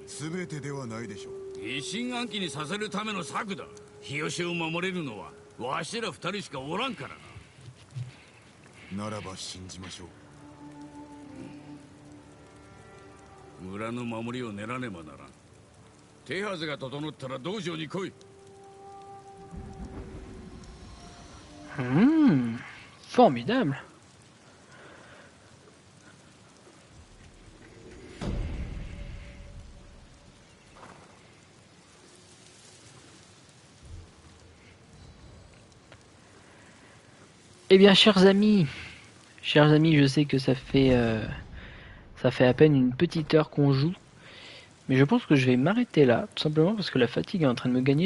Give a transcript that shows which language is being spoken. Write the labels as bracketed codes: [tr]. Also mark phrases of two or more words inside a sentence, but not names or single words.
[ja] すべてではないでしょう。疑心暗鬼にさせるための策だ。日吉を守れるのはわしら二人しかおらんからな。ならば信じましょう。村の守りを練らねばならん。手はずが整ったら道場に来い。 [fr] Formidable. Eh bien, chers amis, je sais que ça fait à peine une petite heure qu'on joue, mais je pense que je vais m'arrêter là, tout simplement parce que la fatigue est en train de me gagner.